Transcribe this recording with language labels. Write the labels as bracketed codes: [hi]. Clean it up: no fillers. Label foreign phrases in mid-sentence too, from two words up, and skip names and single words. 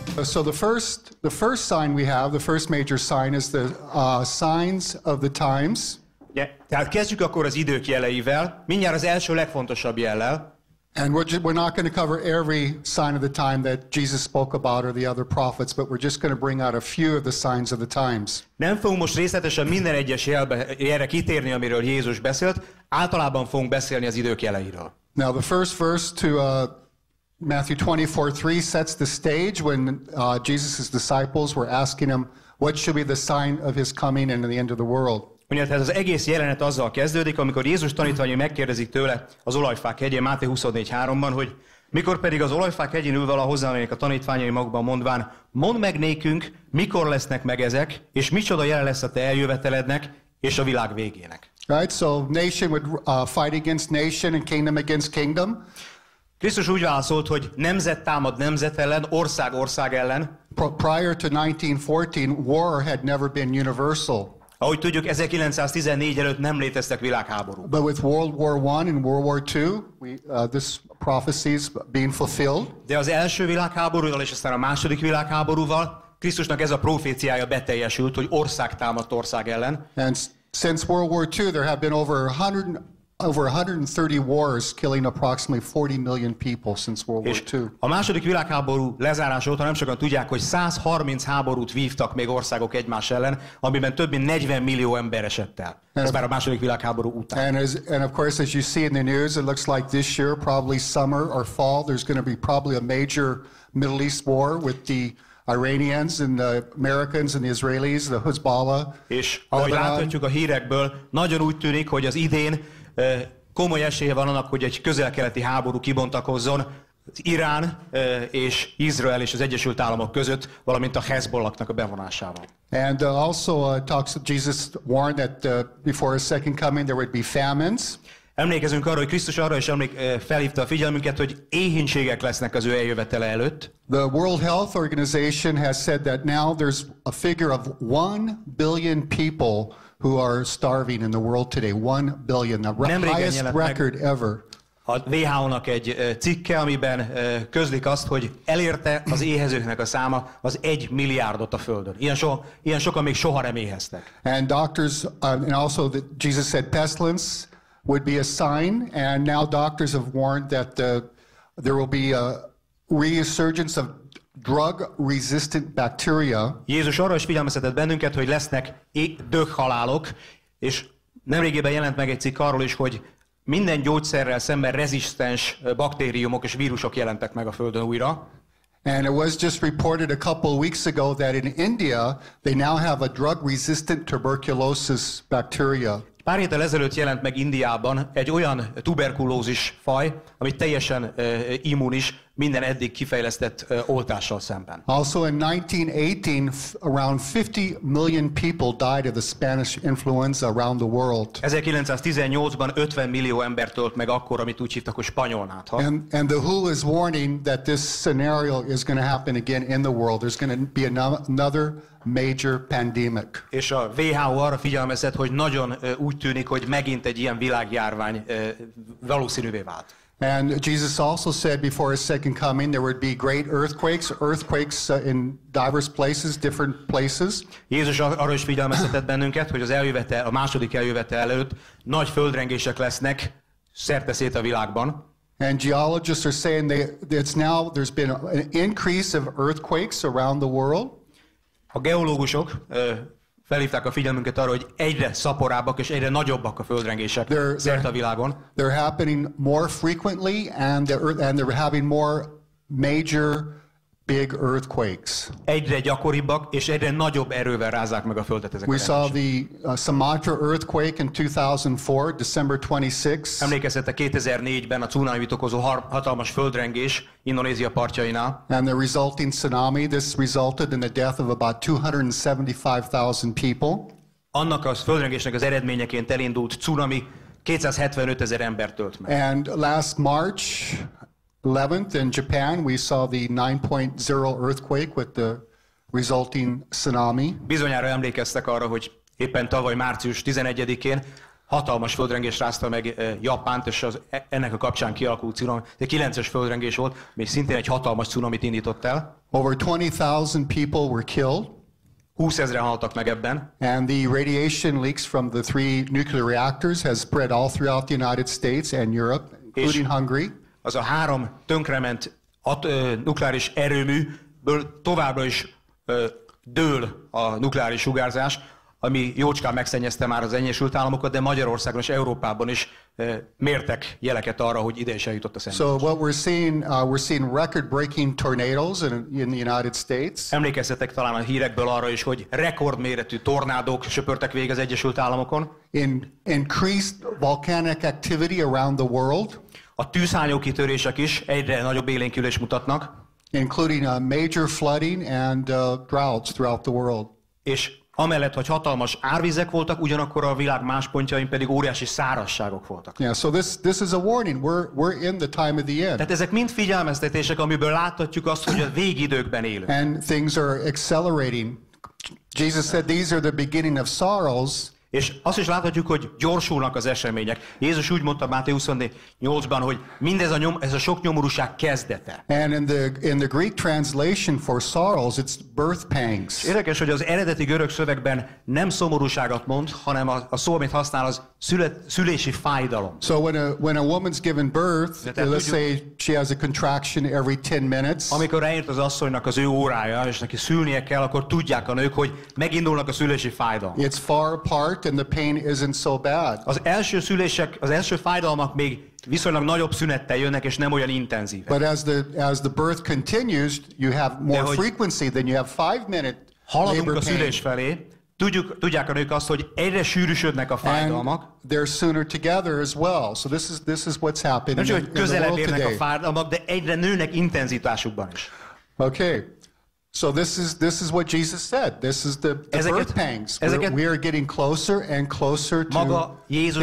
[en] So the first sign we have, the first major sign is the signs of the times. [hu] Ugye, tehát kezdjük akkor az idők jeleivel, mindjárt az első legfontosabb jellel. [en] And we're not going to cover every sign of the time that Jesus spoke about or the other prophets, but we're just going to bring out a few of the signs of the times. [hu] Nem fogunk most részletesen minden egyes jelre kitérni, amiről Jézus beszélt, általában fogunk beszélni az idők jeleiről. [en] Now the first verse to Matthew 24:3 sets the stage when Jesus' disciples were asking him, what should be the sign of his coming and the end of the world? [hu] Ugye, tehát az egész jelenet azzal kezdődik, amikor Jézus tanítványai megkérdezik tőle az olajfák hegyén, Máté 24:3-ban, hogy mikor pedig az olajfák hegyén ülve hozzámennek a tanítványai magukban mondván, mondd meg nékünk, mikor lesznek meg ezek, és micsoda jele lesz a te eljövetelednek és a világ végének. [en] Right, so nation would fight against nation and kingdom against kingdom. [hu] Krisztus úgy válaszolt, hogy nemzet támad nemzet ellen, ország ország ellen. [en] Prior to 1914, war had never been universal. [hu] Ahogy tudjuk, 1914 előtt nem léteztek világháborúk. [en] But with World War I and World War II, this prophecy is being fulfilled. [hu] De az első világháborúval és aztán a második világháborúval Krisztusnak ez a proféciája beteljesült, hogy ország támadt ország ellen. [en] And since World War II, there have been over 130 wars, killing approximately 40 million people since World War II. [hu] A második világháború lezárása óta nem sokan tudják, hogy 130 háborút vívtak még országok egymás ellen, amiben több mint 40 millió ember esett el. Ez már a második világháború után. [en] And of course, as you see in the news, it looks like this year, probably summer or fall, there's going to be probably a major Middle East war with the Iranians and the Americans and the Israelis, the Hezbollah. [hu] És ahogy láthatjuk a hírekből, nagyon úgy tűnik, hogy az idén komoly esélye van annak, hogy egy közel-keleti háború kibontakozzon az Irán és Izrael és az Egyesült Államok között, valamint a Hezbollahnak a bevonásával. [en] And also Jesus warned that before his second coming there would be famines. [hu] Emlékezünk arra, hogy Krisztus arra is felhívta a figyelmünket, hogy éhínségek lesznek az ő eljövetele előtt. [en] The World Health Organization has said that now there's a figure of 1 billion people who are starving in the world today. 1 billion, the highest record ever. [hu] A WHO-nak egy cikke, amiben közlik azt, hogy elérte az éhezőknek a száma az 1 milliárdot a Földön. Ilyen sokan még soha nem éheztek. [en] And doctors, and also Jesus said pestilence would be a sign, and now doctors have warned that there will be a resurgence of drug-resistant bacteria. [hu] Jézus arra is figyelmeztetett bennünket, hogy lesznek döghalálok, és nemrégében jelent meg egy cikk arról is, hogy minden gyógyszerrel szemben rezisztens baktériumok és vírusok jelentek meg a Földön újra. [en] And it was just reported a couple of weeks ago that in India they now have a drug-resistant tuberculosis bacteria. [hu] Pár héttel ezelőtt jelent meg Indiában egy olyan tuberkulózis faj, ami teljesen immunis minden eddig kifejlesztett oltással szemben. [en] Also in 1918, around 50 million people died of the Spanish influenza around the world. [hu] 1918-ban 50 millió ember tölt meg akkor, amit úgy hívtak, hogy spanyol nátha. [en] And the WHO is warning that this scenario is going to happen again in the world. There's going to be another major pandemic. [hu] És a WHO arra figyelmeztet, hogy nagyon úgy tűnik, hogy megint egy ilyen világjárvány valószínűvé vált. [en] And Jesus also said before his second coming there would be great earthquakes in diverse places, different places. [hu] Jézus arra is figyelmeztetett bennünket, hogy a második eljövetel előtt nagy földrengések lesznek szerte-szét a világban. [en] And geologists are saying there's been an increase of earthquakes around the world. [hu] A geológusok felhívták a figyelmünket arra, hogy egyre szaporábbak és egyre nagyobbak a földrengések szerte a világon. [en] They're happening more frequently and they're having more major big earthquakes. [hu] Egyre gyakoribbak és egyre nagyobb erővel rázzák meg a földet ezek a [en] We saw the Sumatra earthquake in 2004, December 26. [hu] Emlékezzetek 2004-ben a cunamit okozó hatalmas földrengés Indonézia partjainál. [en] And the resulting tsunami, this resulted in the death of about 275,000 people. [hu] Annak a földrengésnek az eredményeként elindult cunami 275 000 embert tölt meg. [en] And last March 11th in Japan, we saw the 9.0 earthquake with the resulting tsunami. [hu] Bizonyára emlékeztek arra, hogy éppen tavaly március 11-én hatalmas földrengés rázta meg Japánt, és ennek a kapcsán kialakult cunami, egy 9-es földrengés volt, még szintén egy hatalmas cunamit indított el. [en] Over 20,000 people were killed. [hu] 20 000-en haltak meg ebben. [en] And the radiation leaks from the 3 nuclear reactors has spread all throughout the United States and Europe, including Hungary. [hu] Az a 3 tönkrement nukleáris erőműből továbbra is dől a nukleáris sugárzás, ami jócskán megszennyezte már az Egyesült Államokat, de Magyarországon és Európában is mértek jeleket arra, hogy ide is eljutott a szennyezés. [en] So what we're seeing record-breaking tornadoes in the United States. [hu] Emlékeztetek talán a hírekből arra is, hogy rekordméretű tornádók söpörtek végig az Egyesült Államokon. [en] Increased volcanic activity around the world. [hu] A tűzhányókitörések is egyre nagyobb élénkülést mutatnak. [en] Including major flooding and droughts throughout the world. [hu] És amellett, hogy hatalmas árvizek voltak, ugyanakkor a világ más pontjain pedig óriási szárazságok voltak. [en] Yeah, so this is a warning. We're in the time of the end. [hu] Tehát ezek mind figyelmeztetések, amiből láthatjuk azt, hogy a végidőkben élünk. [en] And things are accelerating. Jesus said these are the beginning of sorrows. [hu] És azt is láthatjuk, hogy gyorsulnak az események. Jézus úgy mondta Máté 24:8-ban, hogy mindez ez a sok nyomorúság kezdete. [en] And in the Greek translation for sorrows, it's birth pangs. [hu] Érdekes, hogy az eredeti görög szövegben nem szomorúságot mond, hanem a szó, amit használ, az szülési fájdalom. [en] So when a woman's given birth, let's say she has a contraction every 10 minutes. [hu] Amikor eljött az asszonynak az ő órája, és neki szülnie kell, akkor tudják a nők, hogy megindulnak a szülési fájdalmak. [en] It's far apart and the pain isn't so bad. [hu] Az első fájdalmak még viszonylag nagyobb szünettel jönnek, és nem olyan intenzívek. [en] But as the birth continues, you have more frequency, then you have 5 minute [hu] haladunk [en] labor [hu] a szülés [en] pain. [hu] felé, tudják a nők azt, hogy egyre sűrűsödnek a fájdalmak. [en] And they're sooner together as well. So this is what's happening [hu] Nem csak, hogy [en] in the [hu] közelebb [en] world [hu] érnek a [en] today. [hu] fájdalmak, de egyre nőnek intenzitásukban is. [en] Okay. So this is what Jesus said. This is the birth pangs. We are getting closer and closer to [hu] maga Jézus